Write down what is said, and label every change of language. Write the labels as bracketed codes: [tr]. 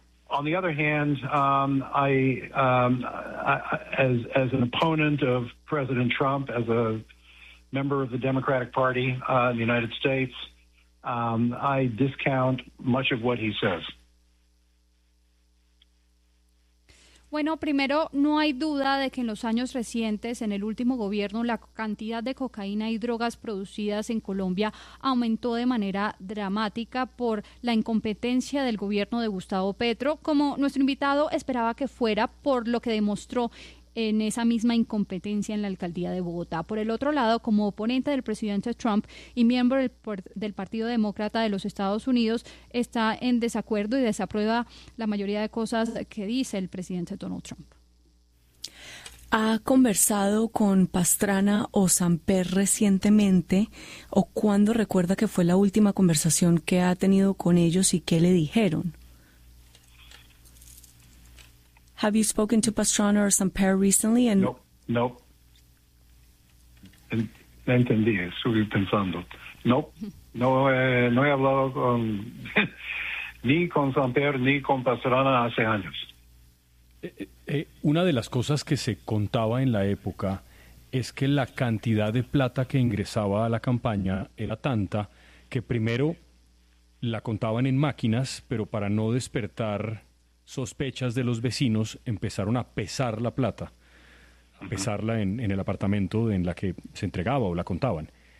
[en] On the other hand, as an opponent of President Trump, as a member of the Democratic Party in the United States, I discount much of what he says. [es] Bueno, primero, no hay duda de que en los años recientes, en el último gobierno, la cantidad de cocaína y drogas producidas en Colombia aumentó de manera dramática por la incompetencia del gobierno de Gustavo Petro, como nuestro invitado esperaba que fuera, por lo que demostró en esa misma incompetencia en la alcaldía de Bogotá. Por el otro lado, como oponente del presidente Trump y miembro del Partido Demócrata de los Estados Unidos, está en desacuerdo y desaprueba la mayoría de cosas que dice el presidente Donald Trump. ¿Ha conversado con Pastrana o Samper recientemente, o cuándo recuerda que fue la última conversación que ha tenido con ellos y qué le dijeron? [en] Have you spoken to Pastrana or Samper recently? And no. [es] No entendí, estoy pensando. No he hablado con ni con Samper ni con Pastrana hace años. Una de las cosas que se contaba en la época es que la cantidad de plata que ingresaba a la campaña era tanta que primero la contaban en máquinas, pero para no despertar sospechas de los vecinos, empezaron a pesar la plata, a pesarla en el apartamento en la que se entregaba o la contaban.